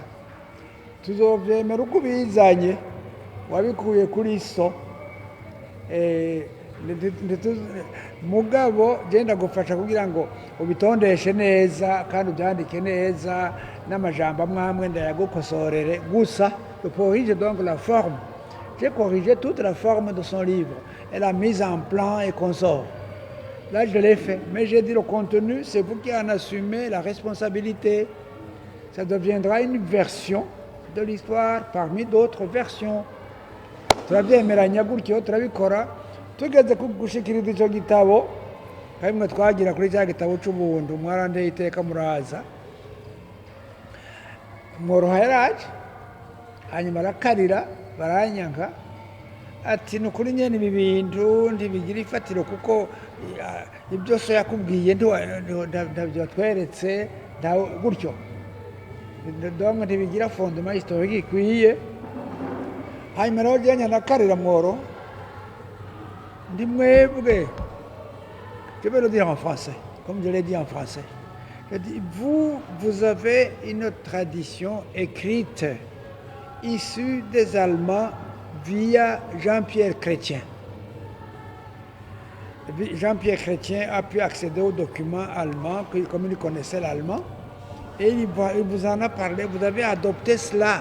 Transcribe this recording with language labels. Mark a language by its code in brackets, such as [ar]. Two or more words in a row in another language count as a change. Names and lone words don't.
[rn] Tuzovyemera uko bizanye, wabikuye kuri so. Mugabo genda gufasha kugira ngo ubitondeshe neza kandi ubyandike neza n'amajambo amwamwe ndayagukosorere gusa. [fr] Je corrige donc la forme. J'ai corrigé toute la forme de son livre et la mise en plan et consort. Là je l'ai fait, mais j'ai dit le contenu, c'est vous qui en assumez la responsabilité. Ça deviendra une version de l'histoire parmi d'autres versions. [rn] Turabyemeranya gutyo turabikora. Tugeze gushikiriza icyo gitabo kamwe twagira kuri cya gitabo cy'ubuntu, mwarandeye iteka muraza, Mworoha yaraje hanyuma arakarira baranyanka ati nukuri nyene ibi bintu ntibigira ifatiro kuko ibyo so yakubwiye ndabyo tweretse gutyo, donc ntibigira [fr] fondement historique [rn] ikwiye. hanyuma rero ujyanye na Kariramworo ndi mwebwe, [fr] je vais le dire en français comme je l'ai dit en français. Je dis, vous avez une tradition écrite issue des Allemands via Jean-Pierre Chrétien. Jean-Pierre Chrétien a pu accéder aux documents allemands, comme il connaissait l'allemand, et il vous en a parlé, vous avez adopté cela.